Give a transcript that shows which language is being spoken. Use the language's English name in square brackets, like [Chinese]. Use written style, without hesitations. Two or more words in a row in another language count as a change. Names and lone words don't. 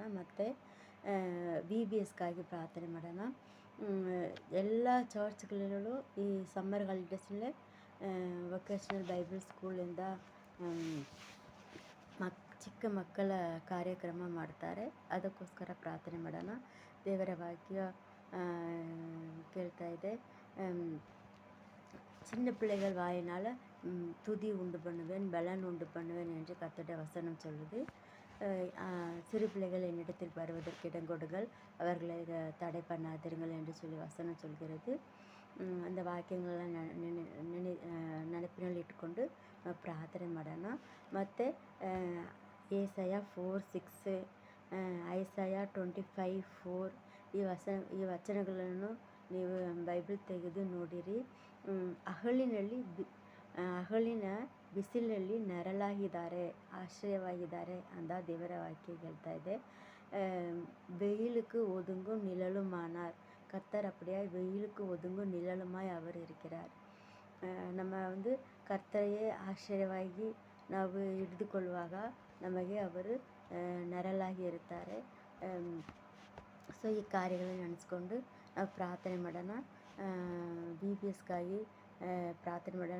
[Kannada] ಮತ್ತು VBSಗಾಗಿ ಪ್ರಾರ್ಥನೆ ಮಾಡೋಣ. ಎಲ್ಲ ಚರ್ಚ್ಗಳಲ್ಲೂ ಈ [English] summer holidays vocational Bible school [Kannada] ಚಿಕ್ಕ ಮಕ್ಕಳ ಕಾರ್ಯಕ್ರಮ ಮಾಡ್ತಾರೆ. ಅದಕ್ಕೋಸ್ಕರ ಪ್ರಾರ್ಥನೆ ಮಾಡೋಣ. ದೇವರ ವಾಕ್ಯ கேள்தா ಇದೆ. [Tamil] சின்ன பிள்ளைகள் வாயினால் துதி உண்டு பண்ணுவேன், பலன் உண்டு பண்ணுவேன் என்று கர்த்தருடைய வசனம் சொல்லுது. சிறு பிள்ளைகள் என்னிடத்தில் வருவதற்கு இடம் கொடுங்கள், அவர்களை தடை பண்ணாதிருங்கள் என்று சொல்லி வசனம் சொல்கிறது. [Kannada] அந்த ವಾಕ್ಯಗಳನ್ನ ನೆನಪಿನಲ್ಲಿ ಇಟ್ಕೊಂಡು ನಾವು ಪ್ರಾರ್ಥನೆ ಮಾಡೋಣ. ಮತ್ತು ಏಸಾಯ 4:6, ಐಸಾಯ 25:4 ಈ ವಚನಗಳನ್ನು ನೀವು ಬೈಬಲ್ ತೆಗೆದು ನೋಡಿರಿ. ಅಹಳಿನ ಬಿಸಿಲಿನಲ್ಲಿ ನೆರಳಾಗಿದ್ದಾರೆ, ಆಶ್ರಯವಾಗಿದ್ದಾರೆ ಅಂತ ದೇವರ ವಾಕ್ಯ ಹೇಳ್ತಾ ಇದೆ. [Tamil] வெயிலுக்கு ஒதுங்கும் நிழலுமானார். கர்த்தர் அப்படியே வெயிலுக்கு ஒதுங்கும் நிழலுமாய் அவர் இருக்கிறார். [Kannada] ನಮ್ಮ ಕರ್ತರೆಯೇ ಆಶ್ಚರ್ಯವಾಗಿ ನಾವು ಹಿಡಿದುಕೊಳ್ಳುವಾಗ ನಮಗೆ ಅವರು ನೆರಳಾಗಿ ಇರುತ್ತಾರೆ. ಸೊ ಈ ಕಾರ್ಯಗಳನ್ನು ನೆನೆಸ್ಕೊಂಡು ನಾವು ಪ್ರಾರ್ಥನೆ ಮಾಡೋಣ. VBSಗಾಗಿ ಪ್ರಾರ್ಥನೆ ಮಾಡೋಣ.